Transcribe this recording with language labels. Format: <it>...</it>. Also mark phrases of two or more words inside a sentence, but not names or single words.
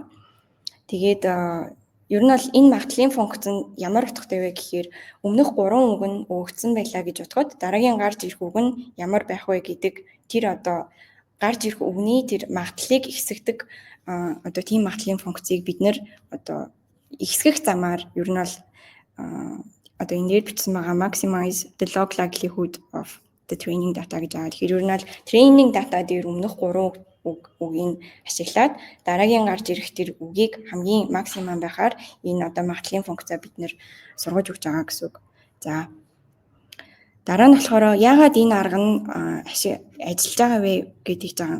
<mn>Тэгээд ер нь бол энэ магадлалын функц нь ямар утгатай вэ гэхээр өмнөх 3 үг нь өгөгдсөн байлаа гэж бодоход дараагийн гарч ирэх үг нь ямар байх вэ гэдэг тэр одоо гарч ирэх үгний тэр магадлалыг ихсэгдэг одоо тийм магадлалын функцийг бид нэр одоо ихсгэх замаар ер нь бол одоо энэ дээр бичсэн байгаа</mn> <en>maximize the log likelihood of the training data</en> <mn>гэж байгаа. Тэгэхээр ер нь бол</mn> <en>training data</en> <mn>дээр өмнөх 3 үгийг ашиглаад дараагийн гарч ирэх тэр үгийг хамгийн максимум байхаар энэ одоо магадлалын функцаа бид нэр сургаж өгч байгаа гэсэн үг. За дараа нь болохоор яагаад энэ арга нь ажиллаж байгаа вэ гэдгийг жагаа.</mn>